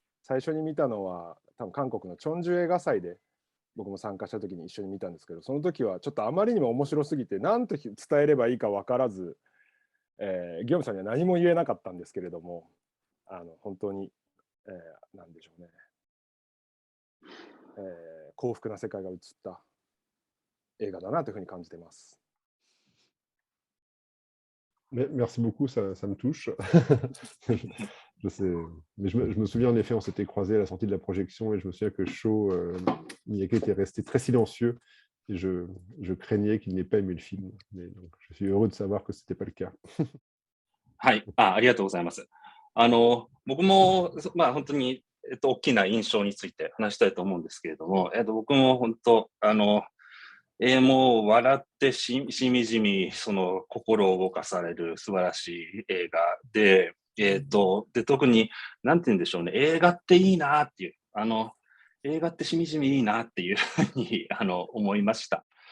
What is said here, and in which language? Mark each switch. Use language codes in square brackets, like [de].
[ja] 最初に見たのは、多分韓国のチョンジュ映画祭で僕も参加した時に一緒に見たんですけど、その時はちょっとあまりにも面白すぎて、何と伝えればいいか分からず、ギヨムさんには何も言えなかったんですけれども、本当に、なんでしょうね、幸福な世界が映った映画だなというふうに感じています。 [fr] Merci beaucoup, ça me touche. Je sais, mais je me souviens en effet, on s'était croisés à la sortie de la projection et je me souviens que Shaw, Miyake était resté très silencieux et je craignais qu'il n'ait pas aimé le film. Mais donc, je suis heureux de savoir que ce n'était pas le cas. [ja] はい、ありがとうございます。僕も、本当に、大きな印象について話したいと思うんですけれども、僕も本当、もう笑ってしみじみ、その心を動かされる素晴らしい映画で、特に、なんて言うんでしょうね、映画っていいなっていう、映画ってしみじみいいなっていうふうに、思いました。